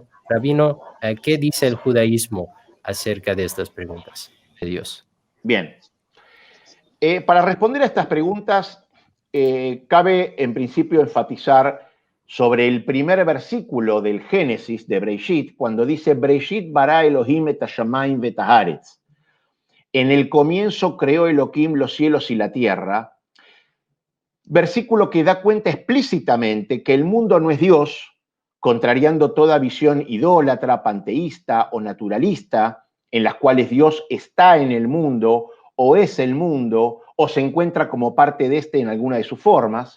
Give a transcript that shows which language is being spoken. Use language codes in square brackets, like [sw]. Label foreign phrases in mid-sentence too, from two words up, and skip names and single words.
[es] Rabino, ¿qué dice el judaísmo acerca de estas preguntas de Dios? Bien. Para responder a estas preguntas, cabe en principio enfatizar sobre el primer versículo del Génesis de Breishit, cuando dice [he] בראשית ברא אלהים את השמים ואת הארץ. [es] En el comienzo creó Elohim los cielos y la tierra. Versículo que da cuenta explícitamente que el mundo no es Dios, contrariando toda visión idólatra, panteísta o naturalista, en las cuales Dios está en el mundo o es el mundo o se encuentra como parte de este en alguna de sus formas.